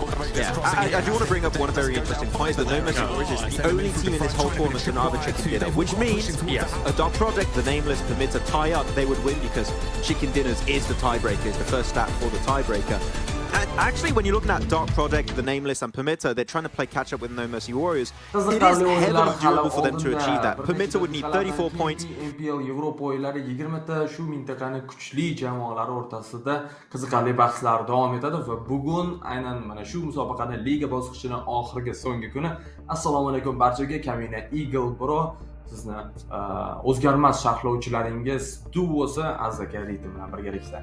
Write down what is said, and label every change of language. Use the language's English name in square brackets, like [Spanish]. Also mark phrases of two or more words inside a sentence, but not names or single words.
[English] Yeah, I do want to bring up one very interesting point, that No Mercy Warriors is the only team in this whole tournament to not have a chicken dinner, which means a Dark Project, the Nameless, Permits a tie-up, they would win because chicken dinners is the tiebreaker, is the first stat for the tiebreaker. And actually, when you're looking at Dark Project, the Nameless, and Permitter, they're trying to play catch-up with No Mercy Warriors. It is heavily doable for them to achieve that. Permitter would need 34 points. [Uzbek] PMPL Yevropa o'yinlari 20 ta shu mintaqaning kuchli jamoalari o'rtasida qiziqarli bahslar davom etadi va bugun aynan mana shu musobaqaning liga bosqichining oxirgi so'nggi kuni. Assalomu alaykum barchaga, Kamina llab-quvvatlang sizni o'zgarmas sharhlovchilaringiz duosi Azaka Ritim bilan birgalikda.